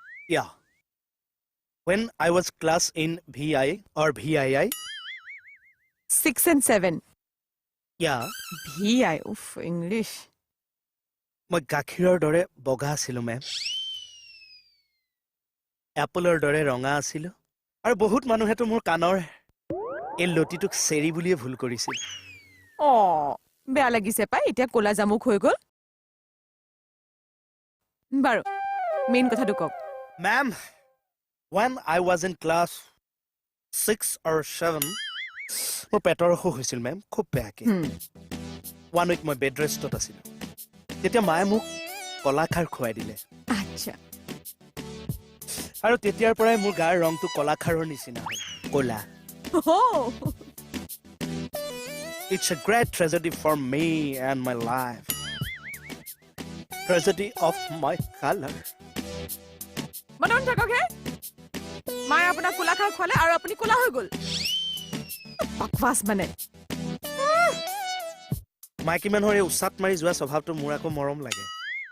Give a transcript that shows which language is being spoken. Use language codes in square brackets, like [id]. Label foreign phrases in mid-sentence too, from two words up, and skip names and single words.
[en] Yeah. When I was class in VI or VII, 6 and 7. yeah, VI. Oof, English. [as] মই গাখীৰৰ দৰে বগা আছিলোঁ মেম এপলৰ দৰে ৰঙা আছিলোঁ আৰু বহুত মানুহেতো মোৰ কাণৰ এই লতিটোক চেৰি বুলিয়ে ভুল কৰিছিল বেয়া লাগিছে পাই এতিয়া কোলা জামুক হৈ গ'ল বাৰু মেইন কথাটো কওক মেম [en] when I was in class 6 or 7 [as] মোৰ পেটৰ অসুখ হৈছিল মেম খুব বেয়াকে 1 week মই [en] bed restত [as] আছিলোঁ তেতিয়া মায়ে মোক কলাখাৰ খুৱাই দিলে আচ্ছা আৰু তেতিয়াৰ পৰাই মোৰ গাৰ ৰংটো কলাখাৰৰ নিচিনা হ'ল ক'লা [en] It's a great tragedy for me and my life. Tragedy of my color. [as] মনন থাকক হে মায়ে আপোনাক কোলাখাৰ খোৱালে আৰু আপুনি কোলা হৈ গ'ল বকৱাছ মানে মাইকী মানুহৰ এই উচাত মাৰি যোৱা স্বভাৱটো মোৰ আকৌ মৰম লাগে